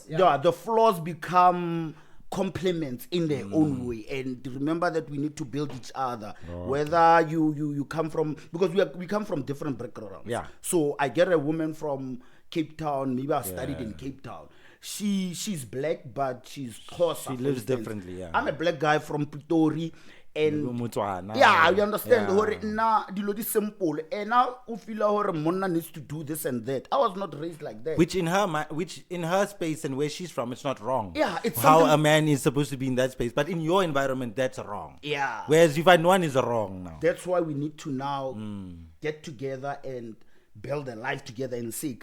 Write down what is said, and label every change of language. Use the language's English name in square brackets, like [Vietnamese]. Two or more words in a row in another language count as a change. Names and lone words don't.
[English] the flaws become complements in their own way, and remember that we need to build each other, whether you come from, because we come from different backgrounds. So I get a woman from Cape Town, maybe I studied in Cape Town. She's black, but she's Xhosa. She lives differently, I'm a black guy from Pretoria, and Motswana. you understand. [Tswana] Na dilo di simple, [English] and now you feel like monna needs to do this and that. I was not raised like that. Which in her space and where she's from, it's not wrong. Yeah, it's how something- a man is supposed to be in that space, but in your environment, that's wrong. Yeah. Whereas you find one is wrong now. That's why we need to now get together and build a life together and seek